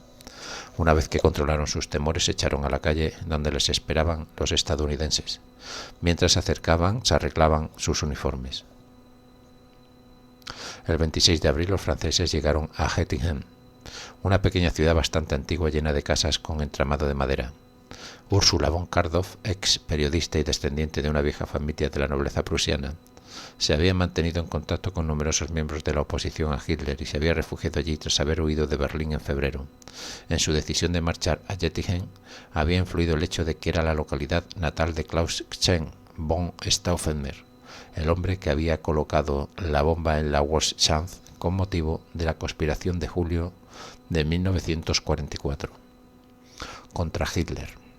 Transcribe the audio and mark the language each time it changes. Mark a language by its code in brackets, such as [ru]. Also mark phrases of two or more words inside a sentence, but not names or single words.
[es] Una vez que controlaron sus temores, se echaron a la calle donde les esperaban los estadounidenses. Mientras se acercaban, se arreglaban sus uniformes. El 26 de abril los franceses llegaron a Hettingen, una pequeña ciudad bastante antigua llena de casas con entramado de madera. Ursula von Kardorff, ex periodista y descendiente de una vieja familia de la nobleza prusiana, se había mantenido en contacto con numerosos miembros de la oposición a Hitler y se había refugiado allí tras haber huido de Berlín en febrero. En su decisión de marchar a Jettingen había influido el hecho de que era la localidad natal de Klaus Scheng von Stauffenberg, el hombre que había colocado la bomba en la Wolfschanz con motivo de la conspiración de julio de 1944 contra Hitler.